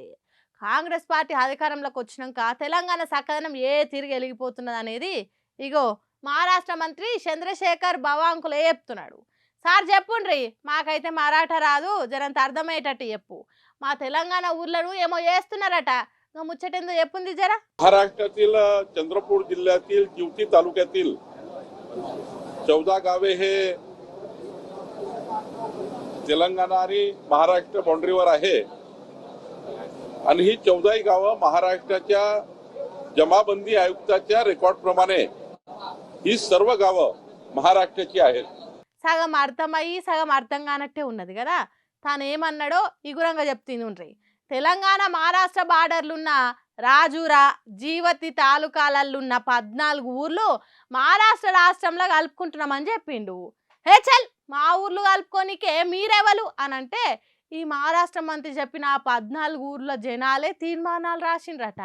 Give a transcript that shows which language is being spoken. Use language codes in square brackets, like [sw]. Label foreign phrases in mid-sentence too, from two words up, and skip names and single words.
[te] కాంగ్రెస్ పార్టీ అధికారంలోకి వచ్చినాక తెలంగాణ సకదనం తిరిగి వెలిగిపోతున్నది అనేది ఇగో మహారాష్ట్ర మంత్రి చంద్రశేఖర్ బవాంకులే చెప్తున్నాడు. సార్ చెప్పుండ్రి, మాకైతే మరాఠా రాదు, జరంత అర్థమయ్యేటట్టు చెప్పు. మా తెలంగాణ ఊర్లను ఏమో చేస్తున్నారట, ముచ్చటేందో యేపుంది జరా. [mr] महाराष्ट्रातील चंद्रपूर जिल्ह्यातील जिवती तालुक्यातील 14 गावे हे तेलंगणा आणि महाराष्ट्र बाउंड्रीवर आहे आणि ही 14 गावं महाराष्ट्राच्या जमाबंदी आयुक्ताच्या रेकॉर्ड प्रमाणे ही सर्व गावं महाराष्ट्राची आहेत. [te] సగం అర్థమయ్యి సగం అర్థం కానట్టే ఉన్నది కదా. తాను ఏమన్నాడో ఇగురంగా చెప్తుండ్రి. తెలంగాణ మహారాష్ట్ర బార్డర్లున్న రాజూరా, జీవతి తాలూకాలలున్న 14 ఊర్లు మహారాష్ట్ర రాష్ట్రంలో కలుపుకుంటున్నామని చెప్పిండు. హే చల్, మా ఊర్లు కలుపుకోనికే మీరెవలు అని అంటే ఈ మహారాష్ట్ర మంత్రి చెప్పిన 14 ఊర్ల జనాలే తీర్మానాలు రాసిండ్రట.